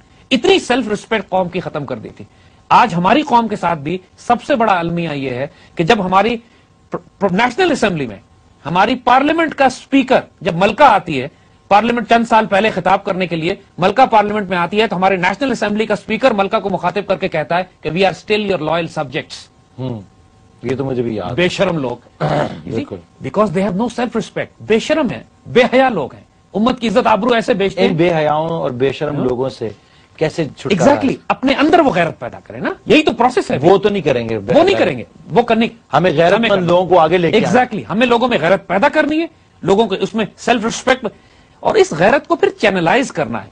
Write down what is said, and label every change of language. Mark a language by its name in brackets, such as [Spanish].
[Urdu] اتنی self respect قوم کی ختم کر دی تھی. آج ہماری قوم کے ساتھ بھی سب سے بڑا المیہ یہ ہے کہ جب ہماری نیشنل اسمبلی میں ہماری پارلیمنٹ کا اسپیکر, جب ملکہ آتی ہے پارلیمنٹ چند سال پہلے خطاب کرنے کے لیے ملکہ پارلیمنٹ میں آتی ہے, تو ہمارے نیشنل اسمبلی کا اسپیکر ملکہ کو مخاطب کر کے کہتا ہے کہ [English] We are still your loyal subjects. [Urdu] یہ تو مجھے بھی یاد. بے شرم لوگ, [English] Because they have no self respect. [Urdu] بے شرم ہے, بے حیا لوگ ہیں, امت کی عزت آبرو ایسے بیچتے ہیں. بے حیاؤں اور بے شرم لوگوں سے کیسے چھٹکارا؟ ایگزیکٹلی, اپنے اندر وہ غیرت پیدا کریں نا, یہی تو پروسیس ہے. وہ تو نہیں کریں گے, وہ نہیں کریں گے, وہ کرنے ہمیں غیرت مند لوگوں کو آگے لے کے ایگزیکٹلی ہمیں لوگوں میں غیرت پیدا کرنی ہے, لوگوں کو اس میں سیلف ریسپیکٹ, اور اس غیرت کو پھر چینلائز کرنا ہے.